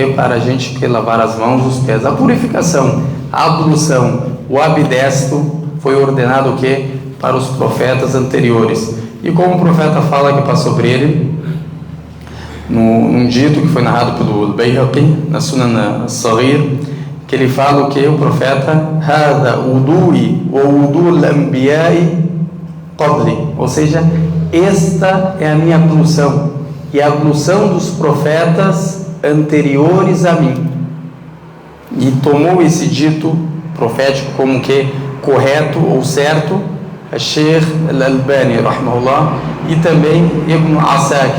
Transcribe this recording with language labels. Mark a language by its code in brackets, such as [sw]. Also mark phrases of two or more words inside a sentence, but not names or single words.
[pt] Para a gente lavar as mãos, os pés. A purificação, a ablução, o abdesto foi ordenado o que? Para os profetas anteriores. E como o profeta fala que passou sobre ele, num dito que foi narrado pelo Bayhaqi, na Sunan Saghir, que ele fala o que? O profeta: [ar] هذا وضوئي ووضوء الأنبياء قبلي, [pt] ou seja, esta é a minha ablução e a ablução dos profetas anteriores a mim. E tomou esse dito profético como que correto ou certo Sheikh Al-Albani, rahimahullah, e também Ibn Asakir.